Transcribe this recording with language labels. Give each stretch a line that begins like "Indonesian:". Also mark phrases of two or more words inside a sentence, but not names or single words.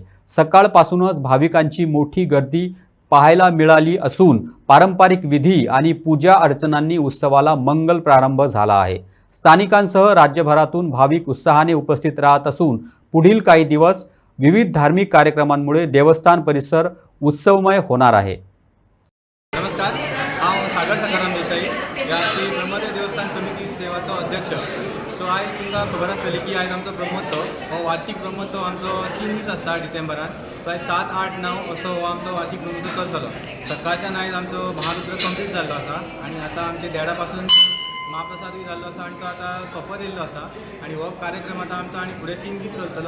Marathi: सकाळपासूनच भाविकांची मोठी गर्दी पाहायला मिळाली असून पारंपरिक विधी आणि पूजा अर्चनांनी उत्सवाला मंगल प्रारंभ झाला आहे। स्थानिकांसह राज्यभरातून भाविक उत्साहाने उपस्थित राहत असून पुढील काही दिवस विविध धार्मिक कार्यक्रमांमुळे देवस्थान परिसर उत्सवमय होणार आहे।
Konkani: नमस्कार, हांव सागर सकाराम देसाई ह्या श्री ब्रह्मदेव देवस्थान समिती सेवाचो अध्यक्ष। सो आयज तुमकां खबर आसतली की आयज आमचो ब्रह्मोत्सव हो वार्षिक ब्रह्मोत्सव आमचो 3 दीस आसता डिसेंबरान। सो आयज 7, 8, 9 असो हो आमचो वार्षिक ब्रह्मोत्सव चलतलो। सकाळच्यान आयज आमचो महारुद्र कंप्लीट जाल्लो आसा आनी आतां आमचे देडा पासून महाप्रसादूय जाल्लो आसा आनी तो आतां सोंपत येयल्लो आसा आनी हो कार्यक्रम आतां आमचो आनी फुडें 3 दीस चलतलो।